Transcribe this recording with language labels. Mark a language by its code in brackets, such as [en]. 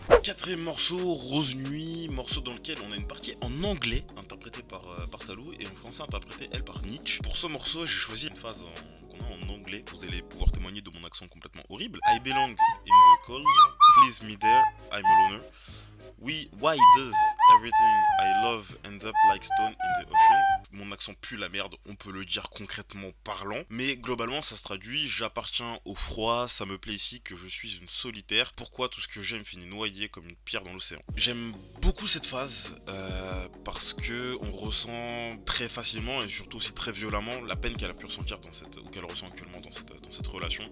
[fr] Quatrième morceau, Rose Nuit, morceau dans lequel on a une partie en anglais interprétée par Talou et en français interprétée elle par Nietzsche. Pour ce morceau, j'ai choisi une phase qu'on a en anglais. Vous allez pouvoir témoigner de mon accent complètement horrible. [en] I belong in the cold, please me there, I'm a loner. Why does everything I love end up like stone in the ocean? [fr] Mon accent pue la merde, on peut le dire concrètement parlant, mais globalement ça se traduit, j'appartiens au froid, ça me plaît ici que je suis une solitaire, pourquoi tout ce que j'aime finit noyé comme une pierre dans l'océan. J'aime beaucoup cette phase parce que on ressent très facilement et surtout aussi très violemment la peine qu'elle a pu ressentir ou qu'elle ressent actuellement dans cette relation.